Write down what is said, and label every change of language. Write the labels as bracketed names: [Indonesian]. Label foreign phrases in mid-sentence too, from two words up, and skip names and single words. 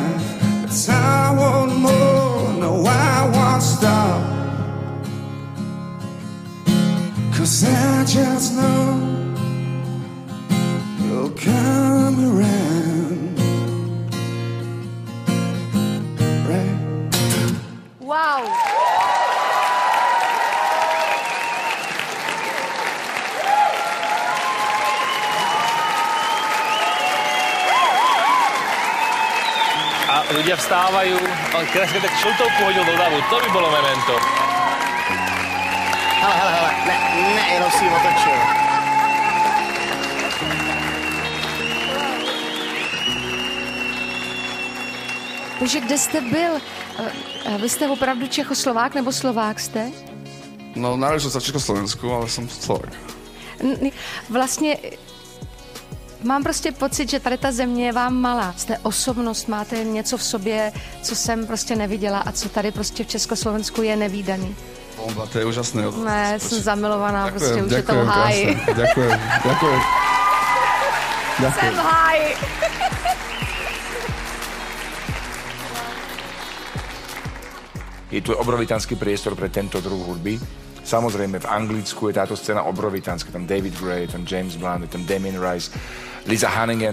[English] I want more, no I won't stop. 'Cause I just know you'll come around. Right? Wow! [Slovak] A ľudia vstávajú, ale krásne tak šiltovku hodil do davu, to by bolo memento. [Czech] Hele, ne, jenom si ji otočil. Bože, kde jste byl? Vy jste opravdu Čechoslovák nebo Slovák jste? [Slovak] No, narodil som sa v Československu, ale som Slovák. [Czech] Vlastně mám prostě pocit, že tady ta země je vám malá. Jste osobnost, máte něco v sobě, co jsem prostě neviděla a co tady prostě v Československu je nevídaný. Bomba, to je úžasné. Ne, jsem zamilovaná, [Slovak] Ďakujem, [Czech] prostě už je to v háji. [Slovak] Ďakujem. [Czech] Jsem v háji. [Slovak] Je tu obrovitánsky priestor pre tento druh hudby. Samozrejme, v Anglicku je táto scéna obrovitánska. Tam David Gray, tam James Blunt, tam Damien Rice, Lisa Hannigan.